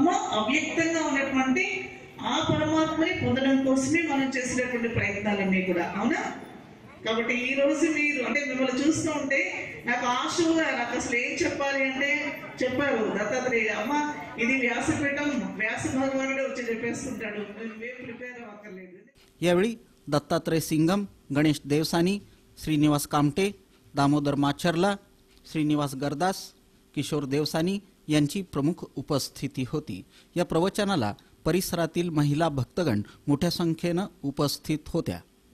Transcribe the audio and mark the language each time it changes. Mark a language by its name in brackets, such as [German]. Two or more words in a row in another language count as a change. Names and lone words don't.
[Telugu] అవ్యక్తంగా ఉన్నటువంటి ఆ పరమాత్మని పొందడం కోసమే మనం చేసినటువంటి ప్రయత్నాలన్నీ కూడా, అవునా? కాబట్టి ఈ రోజు మీరు అంటే మిమ్మల్ని చూస్తూ ఉంటే నాకు ఆశగా నాకు అసలు ఏం చెప్పాలి అంటే చెప్పారు దత్తాత్రేయ అమ్మ ఇది వ్యాసపీఠం, వ్యాస భగవానుడే వచ్చి చెప్పేస్తుంటాడు, మేము ప్రిపేర్ అవ్వక్కర్లేదు। [Marathi] यावेळी दत्तात्रय सिंगम, गणेश देवसानी, श्रीनिवास कामटे, दामोदर माचरला, श्रीनिवास गरदास, किशोर देवसानी यांची प्रमुख उपस्थिती होती। या प्रवचनाला परिसरातील महिला भक्तगण मोठ्या संख्येनं उपस्थित होत्या।